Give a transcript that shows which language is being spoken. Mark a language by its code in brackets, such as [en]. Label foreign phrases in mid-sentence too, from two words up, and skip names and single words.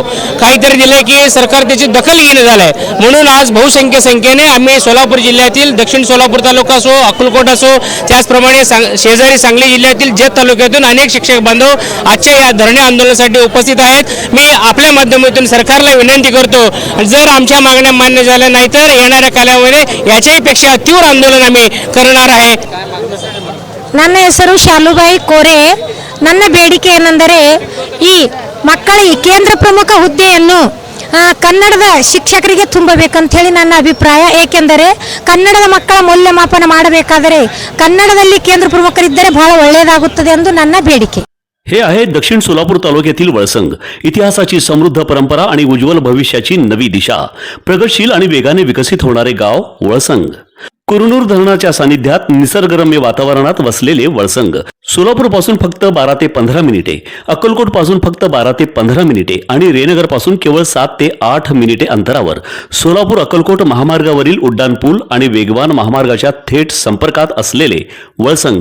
[mr] काहीतरी दिलं की सरकार त्याची दखल घेणं झालंय. म्हणून आज संख्येने आम्ही सोलापूर जिल्ह्यातील दक्षिण सोलापूर तालुका असो, अक्कलकोट असो, त्याचप्रमाणे शेजारी सांगली जिल्ह्यातील जत तालुक्यातून अनेक शिक्षक बांधव आजच्या या धरणे आंदोलनासाठी उपस्थित आहेत. मी आपल्या माध्यमातून सरकारला विनंती करतो, जर आमच्या मागण्या मान्य झाल्या नाही तर येणाऱ्या कालामध्ये याच्याही पेक्षा तीव्र आंदोलन आम्ही करणार आहे. [kn] ನನ್ನ ಹೆಸರು ಶಾಲುಬಾಯಿ ಕೋರೆ. ನನ್ನ ಬೇಡಿಕೆ ಏನೆಂದರೆ ಈ ಮಕ್ಕಳ ಈ ಕೇಂದ್ರ ಪ್ರಮುಖ ಹುದ್ದೆಯನ್ನು ಕನ್ನಡದ ಶಿಕ್ಷಕರಿಗೆ ತುಂಬಬೇಕಂತ ಹೇಳಿ ನನ್ನ ಅಭಿಪ್ರಾಯ. ಏಕೆಂದರೆ ಕನ್ನಡದ ಮಕ್ಕಳ ಮೌಲ್ಯಮಾಪನ ಮಾಡಬೇಕಾದರೆ ಕನ್ನಡದಲ್ಲಿ ಕೇಂದ್ರ ಪ್ರಮುಖರಿದ್ದರೆ ಬಹಳ ಒಳ್ಳೆಯದಾಗುತ್ತದೆ ಎಂದು ನನ್ನ ಬೇಡಿಕೆ. [mr] हे आहे दक्षिण सोलापूर तालुक्यातील वळसंग. इतिहासाची समृद्ध परंपरा आणि उज्ज्वल भविष्याची नवी दिशा, प्रगतशील आणि वेगाने विकसित होणारे गाव वळसंग. कुरनूर धरणाच्या सानिध्यात निसर्गरम्य वातावरणात वसलेले वळसंग सोलापूर पासून फक्त 12 ते 15 मिनिटे, अक्कलकोट पासून फक्त 12 ते 15 मिनिटे आणि रेनगर पासून केवळ 7 ते 8 मिनिटे अंतरावर सोलापूर अक्कलकोट महामार्गावरील उड्डाणपूल आणि वेगवान महामार्गाच्या थेट संपर्कात असलेले वळसंग.